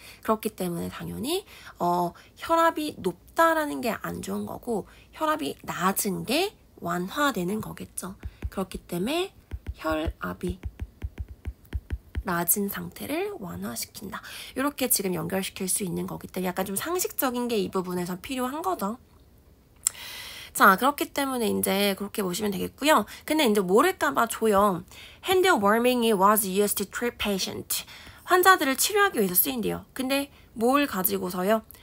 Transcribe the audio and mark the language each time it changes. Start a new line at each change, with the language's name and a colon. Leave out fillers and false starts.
Korean: 그렇기 때문에 당연히 혈압이 높다라는 게 안 좋은 거고 혈압이 낮은 게 완화되는 거겠죠. 그렇기 때문에 혈압이 낮은 상태를 완화시킨다. 이렇게 지금 연결시킬 수 있는 거기 때문에 약간 좀 상식적인 게 이 부분에서 필요한 거죠. 자, 그렇기 때문에 이제 그렇게 보시면 되겠고요. 근데 이제 모를까봐 줘요.
English: Hand warming이 was used to treat patient.
Korean: 환자들을 치료하기 위해서 쓰인대요. 근데 뭘 가지고서요?